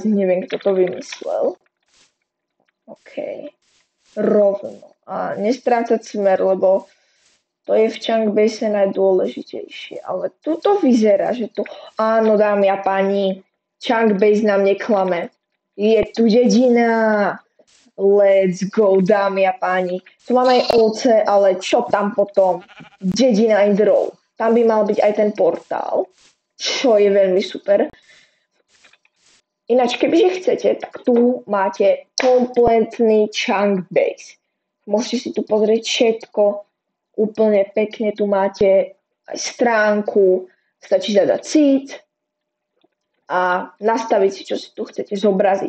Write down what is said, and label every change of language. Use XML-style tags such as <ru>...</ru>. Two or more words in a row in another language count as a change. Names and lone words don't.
<sk>Neviem, kto to vymyslel. OK. Rovno. A nestrácať smer, lebo to je v Chunkbase najdôležitejšie. Ale tuto vyzerá, že to... Áno, dámy a páni, Chunkbase nám neklame. Je tu dedina.</sk> <en>Let's go,</en> <sk>dámy a páni. Tu máme aj ovce, ale čo tam potom?</sk> <en>Dedina in the row.</en> <sk>Tam by mal byť aj ten portál, čo je veľmi super. Ináč, kebyže chcete, tak tu máte kompletný Chunkbase. Môžete si tu pozrieť všetko úplne pekne. Tu máte aj stránku, stačí zadať seed a nastaviť si, čo si tu chcete zobraziť.</sk>